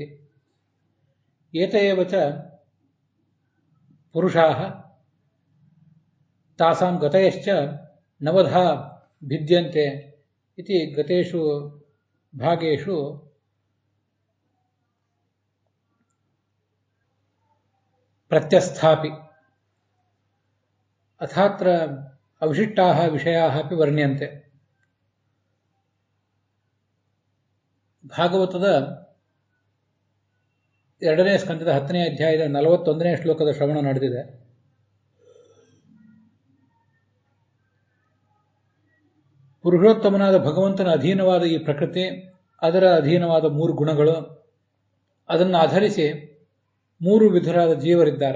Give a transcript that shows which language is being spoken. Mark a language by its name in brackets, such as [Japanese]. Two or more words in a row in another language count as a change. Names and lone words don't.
[Sanskrit] एत एव च पुरुषाः तासां गतयश्च नवधा भिद्यन्ते इति गतेषु भागेषु प्रत्यस्थापि अथात्र अविशिष्टाः विषयाः अपि वर्ण्यन्ते। [Kannada] ಭಾಗವತದ 2ನೇ ಸ್ಕಂದದ 10ನೇ ಅಧ್ಯಾಯದ 41ನೇ ಶ್ಲೋಕದ ಶ್ರವಣ ನಡೆದಿದೆ. ಪುರುಷೋತ್ತಮನಾದ ಭಗವಂತನ ಅಧೀನವಾದ ಈ ಪ್ರಕೃತಿ, ಅದರ ಅಧೀನವಾದ 3 ಗುಣಗಳು, ಅದನ್ನು ಆಧರಿಸಿ 3 ವಿಧರಾದ ಜೀವರಿದ್ದಾರೆ.